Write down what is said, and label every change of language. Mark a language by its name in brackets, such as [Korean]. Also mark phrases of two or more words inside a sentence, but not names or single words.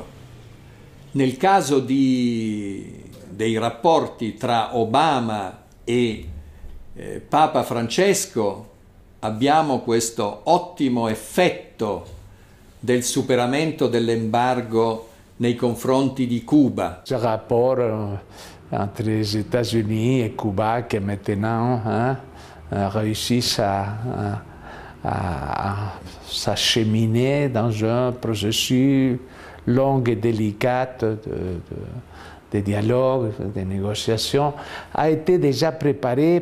[Italian] Nel caso dei rapporti tra Obama e Papa Francesco abbiamo questo ottimo effetto del superamento dell'embargo nei confronti di Cuba. [French] Ce rapport entre les États-Unis et Cuba qui maintenant réussissent à s'acheminer dans un processus long et délicat de dialogue, de négociation, a été déjà préparé